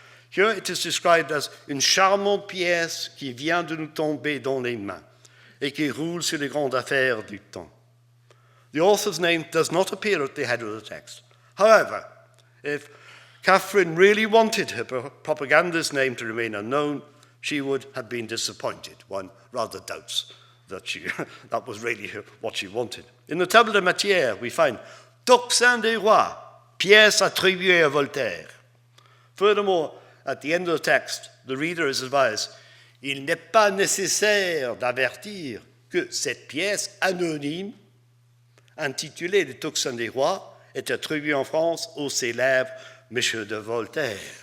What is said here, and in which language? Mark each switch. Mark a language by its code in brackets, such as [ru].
[en] Here it is described as [fr] une charmante pièce qui vient de nous tomber dans les mains et qui roule sur les grandes affaires du temps. [en] The author's name does not appear at the head of the text. However, if Catherine really wanted her propagandist name to remain unknown, she would have been disappointed. One rather doubts that that was really what she wanted. In the table de matière, we find Tocsin des rois, pièce attribuée à Voltaire. Furthermore, at the end of the text, the reader is advised, [fr] il n'est pas nécessaire d'avertir que cette pièce anonyme, intitulée Le Tocsin des rois, est attribuée en France au célèbre Monsieur de Voltaire.